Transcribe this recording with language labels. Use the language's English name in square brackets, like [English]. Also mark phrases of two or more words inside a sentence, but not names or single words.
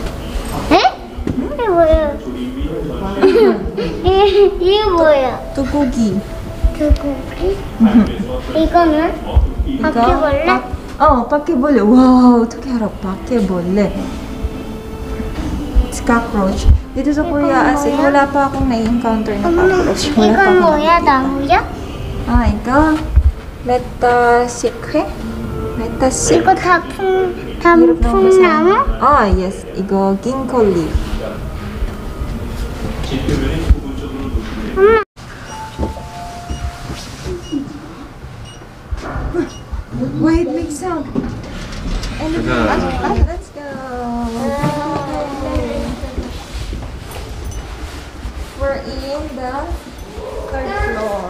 [Korean] 에? 이게 뭐야? 이게 뭐야? 두고기. 두고기? 이거는? 바퀴벌레? 바퀴벌레. 와우, 어떻게 알아? 바퀴벌레. [English] It's cockroach. [Filipino] Dito sa Korea, [English] as in, [Filipino] wala pa akong na-encounter na cockroach. Wala pa [Korean] 이건 [Filipino] akong [Korean] 뭐야? 나무야? 이거 메타시크회? 메타시크. 이거 단풍나무? [English] yes. 이거 ginkgo leaf. Wait, big sound. Let's go. We're in the third floor.